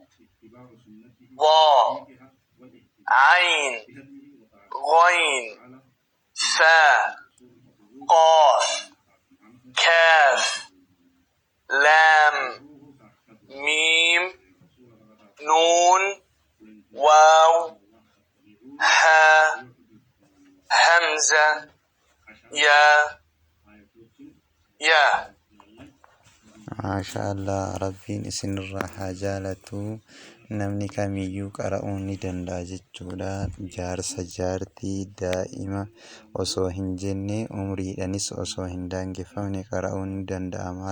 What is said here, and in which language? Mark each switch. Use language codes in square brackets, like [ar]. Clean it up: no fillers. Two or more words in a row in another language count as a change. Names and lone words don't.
[ar] ظاء، عين، غين، فاء، قاف، كاف، لام، ميم، نون، واو، هاء، همزة، يا. [om] Maashaallah, Rabbiin isinirraa haa jaalatu. Namni kamiyyuu qara'uu ni danda'a jechuudha. Jaarsa, jaartii, daa'ima osoo hin jenne, umriidhanis osoo hin daangeffamne qara'uu ni danda'ama.